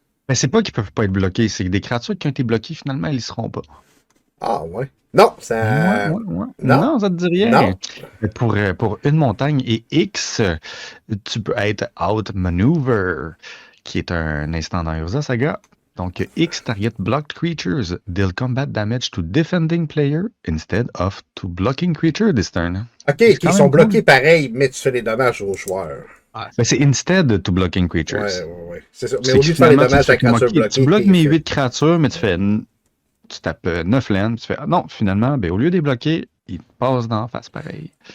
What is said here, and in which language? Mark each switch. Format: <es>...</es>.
<fr>Mais c'est pas qu'ils peuvent pas être bloqués, c'est que des créatures qui ont été bloquées, finalement, elles y seront pas. Ah ouais. Non, ça... Ouais. Non, ça te dit rien. Non. Mais pour une montagne et X, tu peux être Outmaneuver, qui est un instant dans Urza Saga. Donc,</fr> <en>X target blocked creatures. Deal combat damage to defending player instead of to blocking creature this turn.</en> <fr>OK, ils sont bloqués pareil, mais tu fais des dommages aux joueurs. Ben, c'est</fr> <en>instead to blocking creatures.</en> <fr>Ouais. C'est ça. Mais au lieu de faire les dommages à la créature bloquée... Tu bloques mes 8 créatures, mais tu tapes 9 lands, tu fais non, finalement, ben, au lieu de les bloquer, ils passent d'en face pareil.</fr>